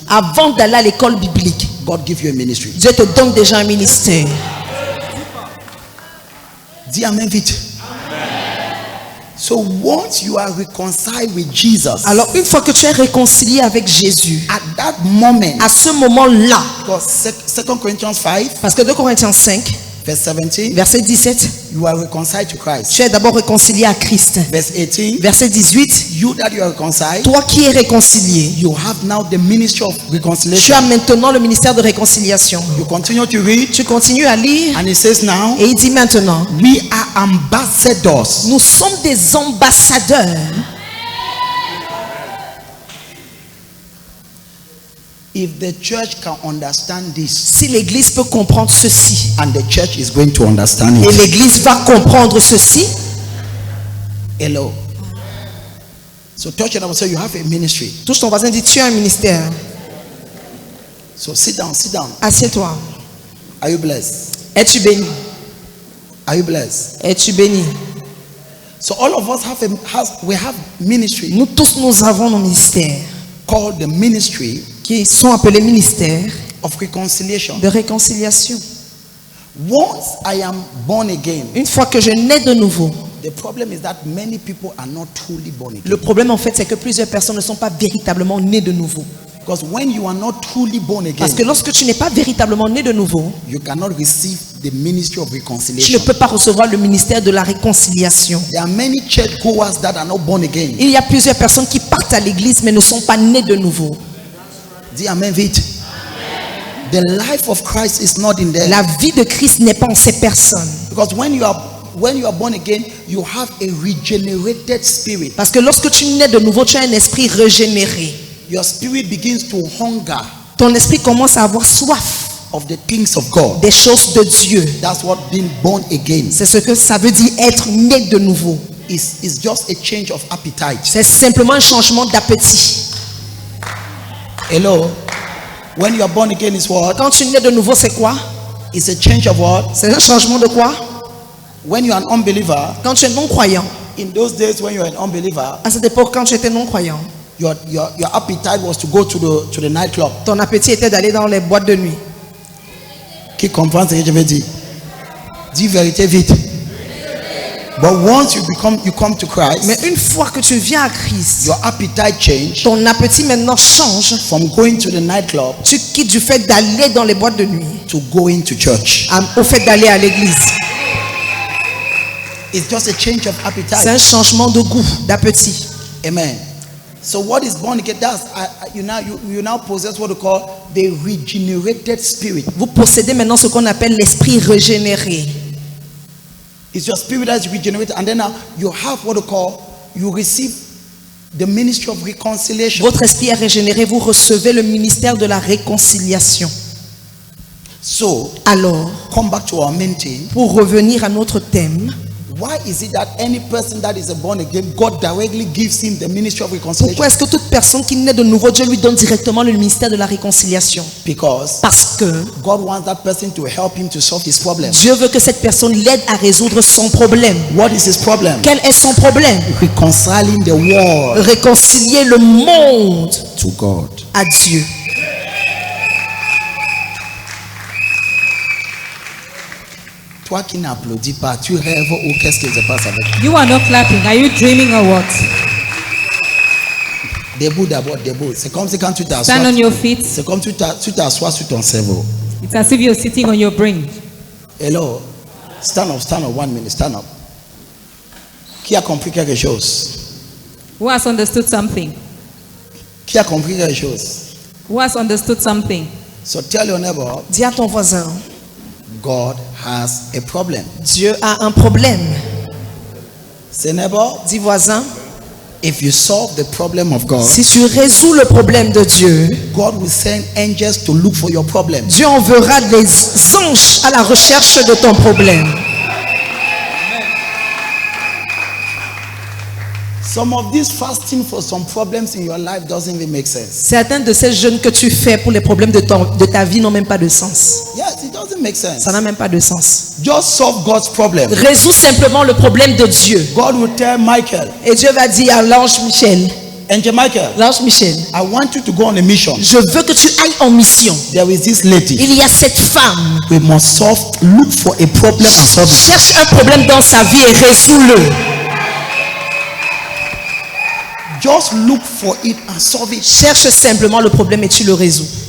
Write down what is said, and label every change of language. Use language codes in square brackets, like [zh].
[fr] avant d'aller à l'école biblique, [en] God give you a ministry. [fr] Dieu te donne déjà un ministère. Dis amen vite. [en] So once you are reconciled with Jesus, [fr] Alors, une fois que tu es réconcilié avec Jésus, [en] at that moment, [fr] à ce moment-là, [en] because 2 Corinthians 5, [fr] parce que 2 Corinthiens 5, [en] verse 17, [fr] verset 17, [en] you are reconciled to Christ. [fr] tu es d'abord réconcilié à Christ. [en] Verse 18, [fr] Verset 18, [en] you that you are reconciled, [fr] toi qui es réconcilié, [en] you have now the ministry of [fr] tu [en] reconciliation. [fr] as maintenant le ministère de réconciliation. [en] You continue to read, [fr] Tu continues à lire [en] and it says now, [fr] et il dit maintenant, [en] we are ambassadors. [fr] nous sommes des ambassadeurs. [en] If the church can understand this, [fr] Si l'église peut comprendre ceci, [en] and the church is going to understand [fr] et [en] it, [fr] l'église va comprendre ceci, [en] hello. So touch it up and say you have a ministry. [fr] touche ton voisin, dit tu as un ministère. [en] So sit down, sit down. [fr] Assieds-toi. [en] Are you blessed? [fr] Es-tu béni? [en] Are you blessed? [fr] Es-tu béni? [en] So all of us we have ministry [fr] Nous tous, nous avons nos ministères [en] called the ministry [fr] qui sont appelés ministères [en] of reconciliation. [fr] de réconciliation. [en] Once I am born again, [fr] Une fois que je nais de nouveau, [en] the problem is that many people are not truly born again. [fr] le problème en fait c'est que plusieurs personnes ne sont pas véritablement nées de nouveau. [en] Because when you are not truly born again, [fr] Parce que lorsque tu n'es pas véritablement né de nouveau, [en] you cannot receive the ministry of [fr] tu ne [en] reconciliation. [fr] peux pas recevoir le ministère de la réconciliation. [en] There are many church goers that are not born again. [fr] Il y a plusieurs personnes qui partent à l'église mais ne sont pas nées de nouveau. Dis amen vite. [en] The life of Christ is not in there. [fr] La vie de Christ n'est pas en ces personnes. [en] Because when you are born again, you have a regenerated spirit. [fr] Parce que lorsque tu nais de nouveau, tu as un esprit régénéré. [en] Your spirit begins to hunger [fr] Ton esprit commence à avoir soif [en] of the things of God. [fr] des choses de Dieu. [en] That's what being born again [fr] C'est ce que ça veut dire être né de nouveau. [en] is. It's just a change of appetite. [fr] C'est simplement un changement d'appétit. [en] Hello. When you are born again, is what? [fr] Quand tu nais de nouveau, c'est quoi? [en] It's a change of what? [fr] C'est un changement de quoi? [en] When you are an unbeliever, [fr] Quand tu es non-croyant. [en] in those days when you are an unbeliever, [fr] À cette époque, quand tu étais non-croyant, [en] your appetite was to go to the nightclub. [fr] ton appétit était d'aller dans les boîtes de nuit. Qui comprend ce que je veux dire? Dis vérité vite. [en] But once you come to Christ, [fr] Mais une fois que tu viens à Christ, [en] your appetite change [fr] ton appétit maintenant change. [en] from going to the nightclub [fr] Tu quittes du fait d'aller dans les boîtes de nuit [en] to going to church. [fr] au fait d'aller à l'église. [en] It's just a change of [fr] C'est [en] appetite. [fr] un changement de goût, d'appétit. [en] Amen. So what is born again does, you now possess what we call the regenerated spirit. [fr] Vous possédez maintenant ce qu'on appelle l'esprit régénéré. [en] It's your spirit that is regenerated, and then now you have what we call, you receive the ministry of reconciliation. [fr] Votre esprit est régénéré, vous recevez le ministère de la réconciliation. [en] So, [fr] Alors, [en] come back to our main thing. [fr] pour revenir à notre thème, [en] Why is it that any person that is born again, God directly gives him the ministry of reconciliation? [fr] pourquoi est-ce que toute personne qui naît de nouveau, Dieu lui donne directement le ministère de la réconciliation? [en] Because [fr] Parce que [en] God wants that person to help him to solve his problem. [fr] Dieu veut que cette personne l'aide à résoudre son problème. [en] What is his problem? [fr] Quel est son problème? [en] Reconciling the world [fr] Réconcilier le monde [en] to God. [fr] à Dieu. Toi qui n'applaudis pas, tu rêves ou qu'est-ce qui se passe avec toi? [en] You are not clapping. Are you dreaming or what? [fr] Debout d'abord, debout. C'est comme si quand tu t'assois, [en] Stand on your feet. [fr] c'est comme tu t'assois sur ton cerveau. [en] It's as if you're sitting on your brain. Hello. Stand up, 1 minute, stand up. [fr] Qui a compris quelque chose? [en] Who has understood something? [fr] Qui a compris quelque chose? [en] Who has understood something? So tell your neighbor, [fr] Dis à ton voisin, [en] God has a problem. [fr] Dieu a un problème. [en] Say neighbor, [fr] Dis voisin, [en] if you solve the problem of God, [fr] si tu résous le problème de Dieu, [en] God will send angels to look for your problem. [fr] Dieu enverra des anges à la recherche de ton problème. [en] Some of this fasting for some problems in your life doesn't even make sense. [fr] Certains de ces jeûnes que tu fais pour les problèmes de ta vie n'ont même pas de sens. [en] Yes, it doesn't make sense. [fr] Ça n'a même pas de sens. [en] Just solve God's problem. [fr] Résous simplement le problème de Dieu. [en] God will tell Michael, [fr] Et Dieu va dire à l'ange Michel, [en] Angel Michael, [fr] l'ange Michel, [en] I want you to go on a mission. [fr] je veux que tu ailles en mission. [en] There is this lady. [fr] Il y a cette femme. [en] We must look for a problem and solve it. [fr] Cherche un problème dans sa vie et résous-le. [en] Just look for it and solve it. [fr] Cherche simplement le problème et tu le résous.